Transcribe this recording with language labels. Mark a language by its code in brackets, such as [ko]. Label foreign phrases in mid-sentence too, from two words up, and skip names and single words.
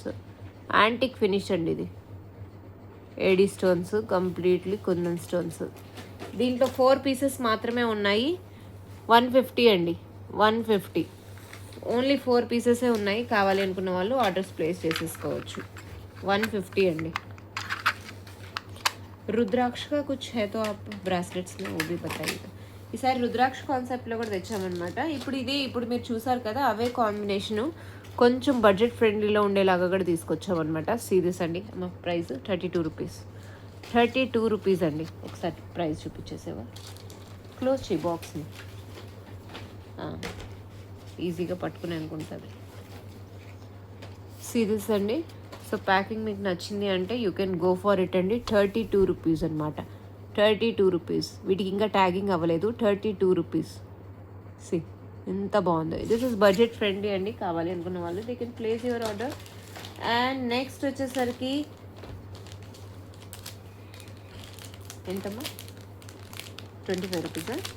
[en] antique finish [te] అండి ఇది. [en] AD stones, completely kundan stones. [te] దీంట్లో 4 పీసెస్ మాత్రమే ఉన్నాయి. 150 అండి, 150. [en] only 4 pieces [te] ఉన్నాయి. కావాలి అనుకున్న వాళ్ళు [en] orders place [te] చేసేసుకోవచ్చు. 150 అండి. [hi] रुद्राक्ष का कुछ है तो आप ब्रासलेट्स में वो भी बताइएगा. [te] ఈసారి రుద్రాక్ష కాన్సెప్ట్లో కూడా తెచ్చామన్నమాట. ఇప్పుడు మీరు చూసారు కదా, అవే కాంబినేషను కొంచెం [en] budget friendly [te] ఉండేలాగా కూడా తీసుకొచ్చామన్నమాట. సీరియస్ అండి. మా [en] price 32 rupees, 32 rupees [te] అండి. ఒకసారి ప్రైస్ చూపించేసేవా, క్లోజ్ చేయి బాక్స్ని, ఈజీగా పట్టుకుని అనుకుంటుంది. సీరియస్ అండి. [en] so packing [te] మీకు నచ్చింది అంటే [en] you can go for it [te] అండి. 32 రూపీస్ అనమాట, 32 రూపీస్. వీటికి ఇంకా ట్యాగింగ్ అవ్వలేదు. 32 రూపీస్. సి ఎంత బాగుందో. [en] this is budget friendly [te] అండి. కావాలి అనుకున్న వాళ్ళు [en] they can place your order. and next [te] వచ్చేసరికి ఎంతమ్మా, 25 రూపీసా?